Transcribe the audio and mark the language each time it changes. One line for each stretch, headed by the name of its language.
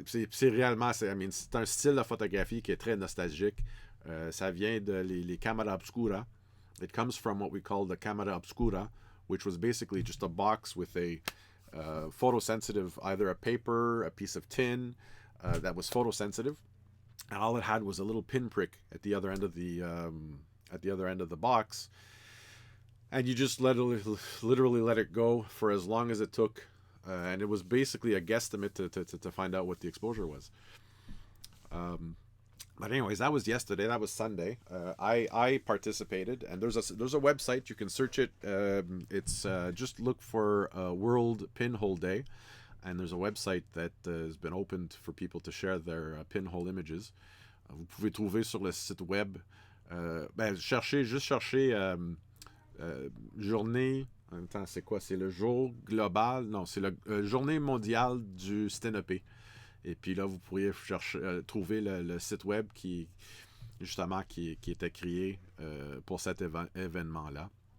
French: C'est réellement, c'est un style de photographie qui est très nostalgique. Ça vient de les camera obscura.
English: It comes from what we call the camera obscura, which was basically just a box with a photosensitive, either a paper, a piece of tin that was photosensitive, and all it had was a little pinprick at the other end of the box, and you just literally let it go for as long as it took, and it was basically a guesstimate to find out what the exposure was. But anyways, that was yesterday. That was Sunday. I participated, and there's a website you can search it. It's just look for World Pinhole Day, and there's a website that has been opened for people to share their pinhole images.
French: Vous pouvez trouver sur le site web. Cherchez journée. En même temps, c'est quoi? C'est le jour global. Non, c'est la journée mondiale du sténopé. Et puis là, vous pourriez trouver le site web qui était créé pour cet événement-là.